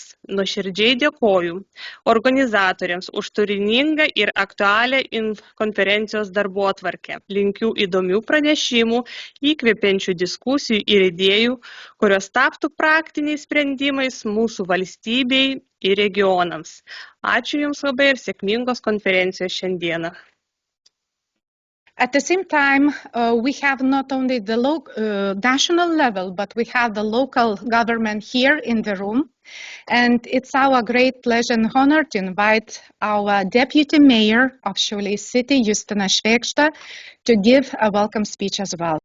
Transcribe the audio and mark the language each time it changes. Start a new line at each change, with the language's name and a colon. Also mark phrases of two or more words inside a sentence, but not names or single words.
Lithuanian: Nuoširdžiai dėkoju organizatoriams už turiningą ir aktualią konferencijos darbotvarkę. Linkiu įdomių pranešimų, įkvepiančių diskusijų ir idėjų, kurios taptų praktiniais sprendimais mūsų valstybei ir regionams. Ačiū Jums labai ir sėkmingos konferencijos šiandieną.
English: At the same time, we have not only the national level, but we have the local government here in the room. And it's our great pleasure and honor to invite our Deputy Mayor of Šiauliai City, Justina Švėgžda, to give a welcome speech as well.